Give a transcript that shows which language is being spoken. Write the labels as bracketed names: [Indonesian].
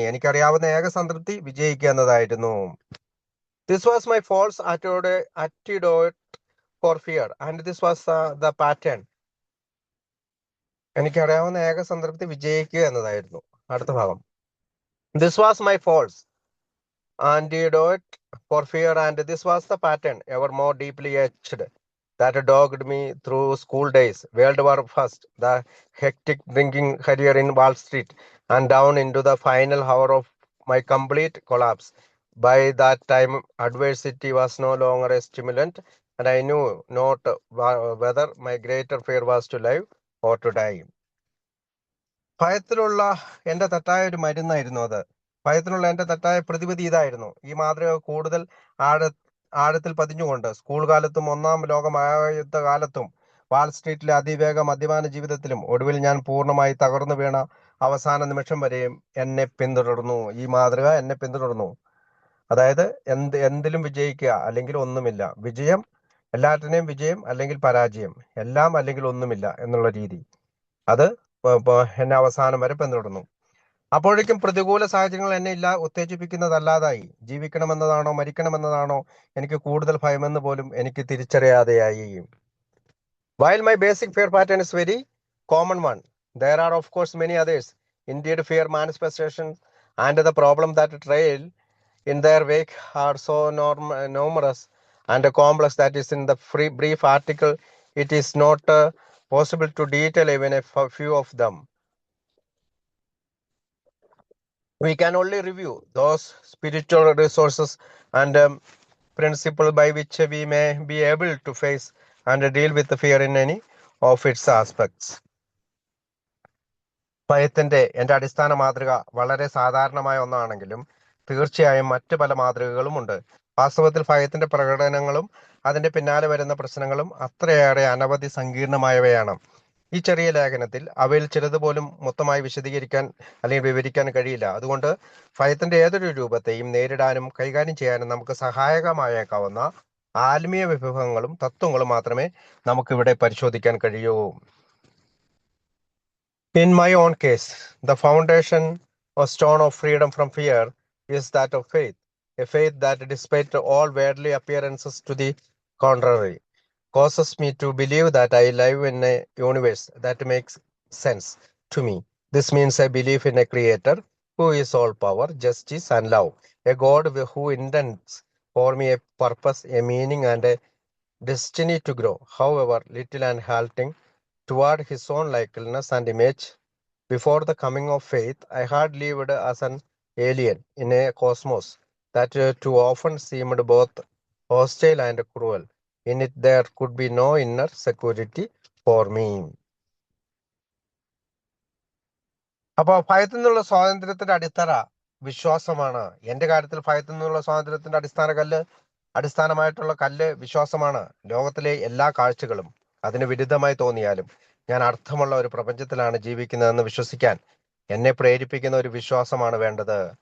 [Malayalam] എനിക്കറിയാവുന്ന ഏക സംതൃപ്തി വിജയിക്കുക എന്നതായിരുന്നു. [English] This was my false antidote for fear and this was the pattern. [Malayalam] എനിക്കറിയാവുന്ന ഏക സംതൃപ്തി വിജയിക്കുക എന്നതായിരുന്നു. അടുത്ത ഭാഗം. [English] This was my false antidote for fear and this was the pattern ever more deeply etched that dogged me through school days, World War I, the hectic drinking career in Wall Street, and down into the final hour of my complete collapse. By that time, adversity was no longer a stimulant, and I knew not whether my greater fear was to live or to die. [Malayalam] ഭയത്തിലുള്ള എന്റെ തെറ്റായ ഒരു മരുന്നായിരുന്നു അത്. ഭയത്തിനുള്ള എന്റെ തെറ്റായ പ്രതിവിധി ഇതായിരുന്നു. ഈ മാതൃക കൂടുതൽ ആഴത്തിൽ പതിഞ്ഞുകൊണ്ട് സ്കൂൾ കാലത്തും ഒന്നാം ലോക മഹായുദ്ധ കാലത്തും വാൾസ്ട്രീറ്റിലെ അതിവേഗ മദ്യപാന ജീവിതത്തിലും ഒടുവിൽ ഞാൻ പൂർണ്ണമായി തകർന്നു വീണ അവസാന നിമിഷം വരെയും എന്നെ പിന്തുടർന്നു. ഈ മാതൃക എന്നെ പിന്തുടർന്നു. അതായത് എന്തിലും വിജയിക്കുക അല്ലെങ്കിൽ ഒന്നുമില്ല, വിജയം, എല്ലാറ്റിനെയും വിജയം അല്ലെങ്കിൽ പരാജയം, എല്ലാം അല്ലെങ്കിൽ ഒന്നുമില്ല എന്നുള്ള രീതി, അത് എന്നെ അവസാനം വരെ പിന്തുടർന്നു. അപ്പോഴേക്കും പ്രതികൂല സാഹചര്യങ്ങൾ എന്നെ ഉത്തേജിപ്പിക്കുന്നതല്ലാതായി. ജീവിക്കണമെന്നതാണോ മരിക്കണമെന്നതാണോ എനിക്ക് കൂടുതൽ ഭയമെന്ന് പോലും എനിക്ക് തിരിച്ചറിയാതെയായി. [English] While my basic fear pattern is very common one, there are of course many others. Indeed, fear manifestations and the problem that trail in their wake are so numerous and complex that is in the brief article it is not possible to detail even a few of them. We can only review those spiritual resources and principles by which we may be able to face and deal with the fear in any of its aspects. [Malayalam] ഭയത്തിന്റെ എന്റെ അടിസ്ഥാന മാതൃക വളരെ സാധാരണമായ ഒന്നാണെങ്കിലും തീർച്ചയായും മറ്റു പല മാതൃകകളുമുണ്ട്. വാസ്തവത്തിൽ ഭയത്തിന്റെ പ്രകടനങ്ങളും അതിന്റെ പിന്നാലെ വരുന്ന പ്രശ്നങ്ങളും അത്രയേറെ അനവധി സങ്കീർണമായവയാണ്. ഈ ചെറിയ ലേഖനത്തിൽ അവയിൽ ചിലത് പോലും മൊത്തമായി വിശദീകരിക്കാൻ അല്ലെങ്കിൽ വിവരിക്കാൻ കഴിയില്ല. അതുകൊണ്ട് ഭയത്തിന്റെ ഏതൊരു രൂപത്തെയും നേരിടാനും കൈകാര്യം ചെയ്യാനും നമുക്ക് സഹായകമായേക്കാവുന്ന ആത്മീയ വിഭവങ്ങളും തത്വങ്ങളും മാത്രമേ നമുക്കിവിടെ പരിശോധിക്കാൻ കഴിയൂ. [English] In my own case, the foundation or stone of freedom from fear is that of faith, a faith that, despite all worldly appearances to the contrary, causes me to believe that I live in a universe that makes sense to me. This means I believe in a creator who is all power, justice, and love, a God who intends for me a purpose, a meaning, and a destiny to grow, however little and halting, toward his own likeness and image. Before the coming of faith, I had lived as an alien in a cosmos that too often seemed both hostile and cruel. In it there could be no inner security for me. [Malayalam] അപ്പൊ ഭയത്തിൽ നിന്നുള്ള സ്വാതന്ത്ര്യത്തിന്റെ അടിത്തറ വിശ്വാസമാണ്. എന്റെ കാര്യത്തിൽ ഭയത്തിൽ നിന്നുള്ള സ്വാതന്ത്ര്യത്തിന്റെ അടിസ്ഥാനമായിട്ടുള്ള കല്ല് വിശ്വാസമാണ്. ലോകത്തിലെ എല്ലാ കാഴ്ചകളും അതിന് വിരുദ്ധമായി തോന്നിയാലും ഞാൻ അർത്ഥമുള്ള ഒരു പ്രപഞ്ചത്തിലാണ് ജീവിക്കുന്നതെന്ന് വിശ്വസിക്കാൻ എന്നെ പ്രേരിപ്പിക്കുന്ന ഒരു വിശ്വാസമാണ് വേണ്ടത്.